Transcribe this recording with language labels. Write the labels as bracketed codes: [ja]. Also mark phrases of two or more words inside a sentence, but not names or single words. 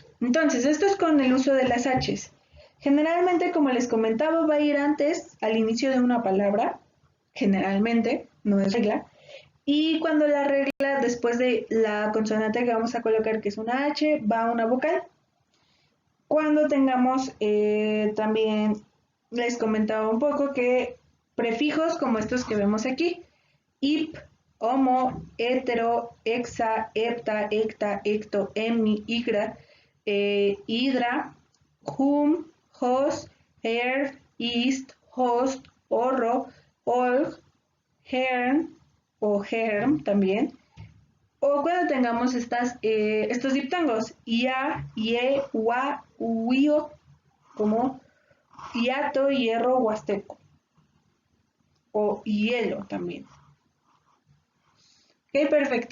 [es] Entonces, esto es con el uso de las H's. Generalmente, como les comentaba, va a ir antes, al inicio de una palabra, generalmente, no es regla, y cuando la regla, después de la consonante que vamos a colocar, que es una H, va una vocal. Cuando tengamos, también les comentaba un poco que prefijos como estos que vemos aquí, ip, homo, hetero, hexa, hepta, hecta, hecto, hemni, higra, hidra, hum, hos, her, ist, host, horro, olg, hern o herm también. O cuando tengamos estos diptongos, ia, ie, ua, uio, como hiato, hierro, huasteco. O hielo también. Ok, perfecto.